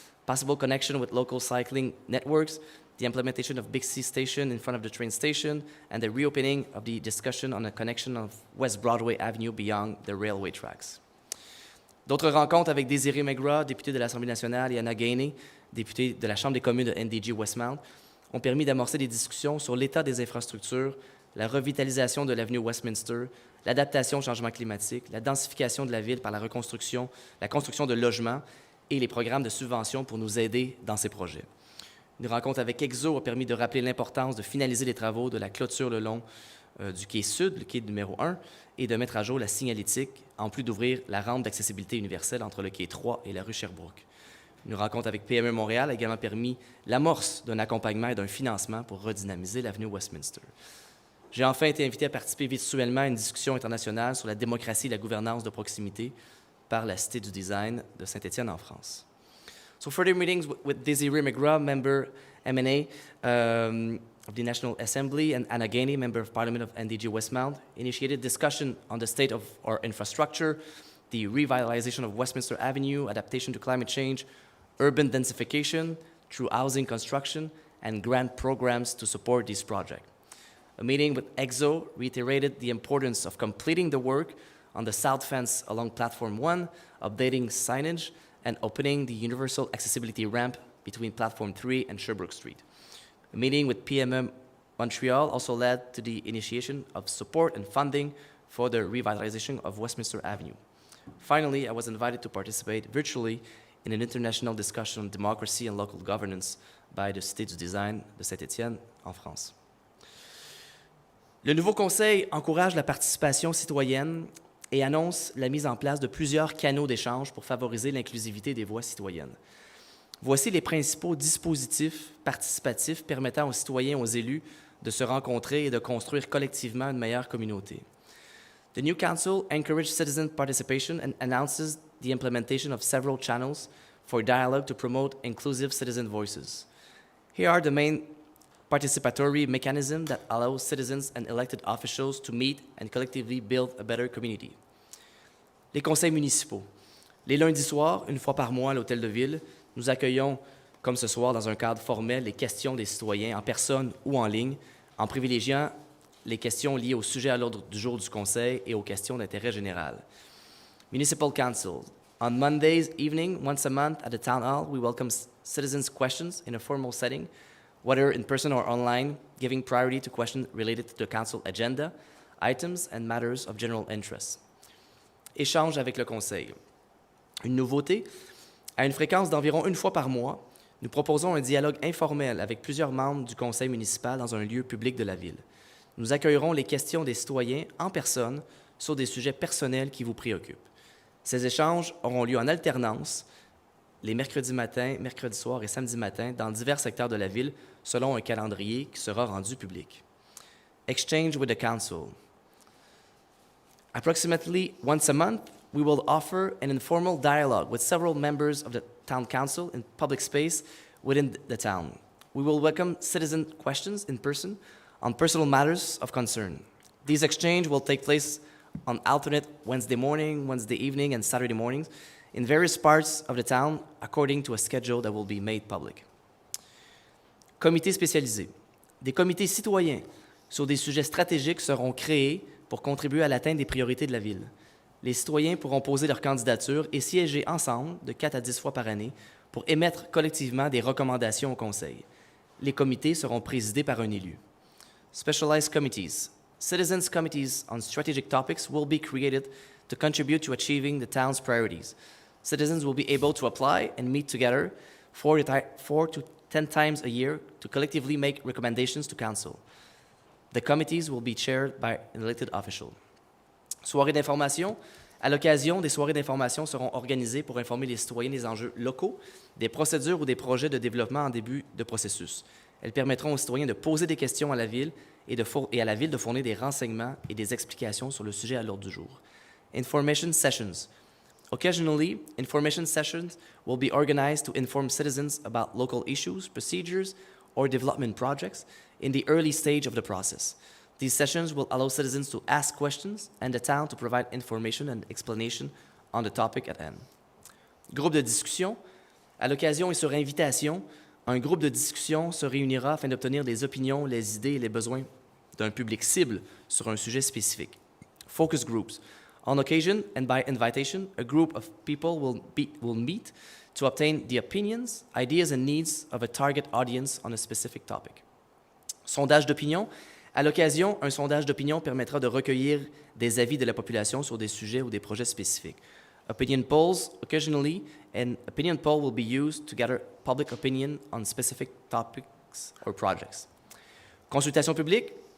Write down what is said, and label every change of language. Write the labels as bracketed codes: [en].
[en] possible connection with local cycling networks, the implementation of Bixi Station in front of the train station, and the reopening of the discussion on the connection of West Broadway Avenue beyond the railway tracks. [fr] D'autres rencontres avec Désiré McGraw, député de l'Assemblée nationale, et Anna Gainey, députée de la Chambre des communes de NDG Westmount, ont permis d'amorcer des discussions sur l'état des infrastructures, la revitalisation de l'avenue Westminster, l'adaptation au changement climatique, la densification de la ville par la reconstruction, la construction de logements et les programmes de subvention pour nous aider dans ces projets. Une rencontre avec EXO a permis de rappeler l'importance de finaliser les travaux de la clôture le long du quai sud, le quai numéro 1, et de mettre à jour la signalétique, en plus d'ouvrir la rampe d'accessibilité universelle entre le quai 3 et la rue Sherbrooke. Une rencontre avec PME Montréal a également permis l'amorce d'un accompagnement et d'un financement pour redynamiser l'avenue Westminster. J'ai enfin été invité à participer virtuellement à une discussion internationale sur la démocratie et la gouvernance de proximité par la Cité du Design de Saint-Étienne en France. [en] So further meetings with Desiree McGraw, member M&A of the National Assembly, and Anna Gainey, member of Parliament of NDG Westmount, initiated discussion on the state of our infrastructure, the revitalization of Westminster Avenue, adaptation to climate change, urban densification through housing construction, and grant programs to support these projects. A meeting with EXO reiterated the importance of completing the work on the south fence along Platform 1, updating signage, and opening the universal accessibility ramp between Platform 3 and Sherbrooke Street. A meeting with PMM Montreal also led to the initiation of support and funding for the revitalization of Westminster Avenue. Finally, I was invited to participate virtually in an international discussion on democracy and local governance by the Cité du Design de Saint-Étienne en France. [fr] Le nouveau conseil encourage la participation citoyenne et annonce la mise en place de plusieurs canaux d'échange pour favoriser l'inclusivité des voix citoyennes. Voici les principaux dispositifs participatifs permettant aux citoyens et aux élus de se rencontrer et de construire collectivement une meilleure communauté. [en] The new council encourages citizen participation and announces the implementation of several channels for dialogue to promote inclusive citizen voices. Here are the main participatory mechanisms that allow citizens and elected officials to meet and collectively build a better community. [fr] Les conseils municipaux. Les lundis soirs, une fois par mois à l'Hôtel de Ville, nous accueillons, comme ce soir, dans un cadre formel, les questions des citoyens en personne ou en ligne, en privilégiant les questions liées au sujet à l'ordre du jour du Conseil et aux questions d'intérêt général. [en] Municipal Council. On Mondays evening, once a month at the Town Hall, we welcome citizens' questions in a formal setting, whether in person or online, giving priority to questions related to the Council agenda, items, and matters of general interest. [fr] Échange avec le Conseil. Une nouveauté, à une fréquence d'environ une fois par mois, nous proposons un dialogue informel avec plusieurs membres du Conseil municipal dans un lieu public de la Ville. Nous accueillerons les questions des citoyens en personne sur des sujets personnels qui vous préoccupent. Ces échanges auront lieu en alternance les mercredis matins, mercredis soirs et samedis matins dans divers secteurs de la Ville selon un calendrier qui sera rendu public. [en] Exchange with the Council. Approximately once a month, we will offer an informal dialogue with several members of the Town Council in public space within the town. We will welcome citizen questions in person on personal matters of concern. These exchanges will take place on alternate Wednesday morning, Wednesday evening, and Saturday mornings in various parts of the town according to a schedule that will be made public. [fr] Comités spécialisés. Des comités citoyens sur des sujets stratégiques seront créés pour contribuer à l'atteinte des priorités de la Ville. Les citoyens pourront poser leur candidature et siéger ensemble de 4 à 10 fois par année pour émettre collectivement des recommandations au Conseil. Les comités seront présidés par un élu. [en] Specialized committees. Citizens' committees on strategic topics will be created to contribute to achieving the town's priorities. Citizens will be able to apply and meet together 4 to 10 times a year to collectively make recommendations to council. The committees will be chaired by an elected official. [fr] Soirées d'information. À l'occasion, des soirées d'information seront organisées pour informer les citoyens des enjeux locaux, des procédures ou des projets de développement en début de processus. Elles permettront aux citoyens de poser des questions à la Ville et à la Ville de fournir des renseignements et des explications sur le sujet à l'ordre du jour. [en] Information sessions. Occasionally, information sessions will be organized to inform citizens about local issues, procedures, or development projects in the early stage of the process. These sessions will allow citizens to ask questions and the town to provide information and explanation on the topic at hand. [fr] Groupe de discussion. À l'occasion et sur invitation, un groupe de discussion se réunira afin d'obtenir des opinions, les idées et les besoins d'un public cible sur un sujet spécifique. [en] Focus groups. On occasion and by invitation, a group of people will meet to obtain the opinions, ideas and needs of a target audience on a specific topic. [fr] Sondage d'opinion. À l'occasion, un sondage d'opinion permettra de recueillir des avis de la population sur des sujets ou des projets spécifiques. [en] Opinion polls, occasionally, an opinion poll will be used to gather public opinion on specific topics or projects. [fr] Consultation publique.